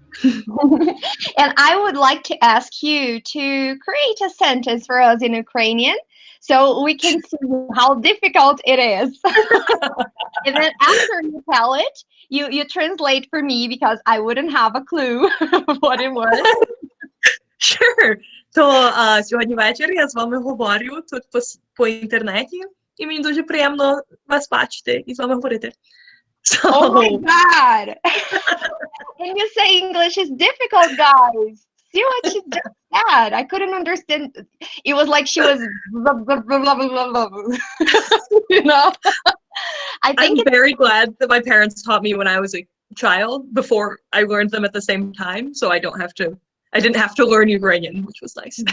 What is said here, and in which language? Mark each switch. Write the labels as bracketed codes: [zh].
[en] And I would like to ask you to create a sentence for us in Ukrainian so we can see how difficult it is. And then after you tell it, you translate for me because I wouldn't have a clue what it was. Sure. [uk] То сьогодні ввечері я з вами говорю тут по інтернеті, і мені дуже приємно вас бачити і з вами говорити. [en] Oh my So, God. When you say English is difficult, guys. See what she just said. I couldn't understand. It was like she was blah, blah, blah, blah, blah, blah, blah. You know? I think I'm it's very glad that my parents taught me when I was a child before I learned them at the same time, so I didn't have to learn Ukrainian, which was nice.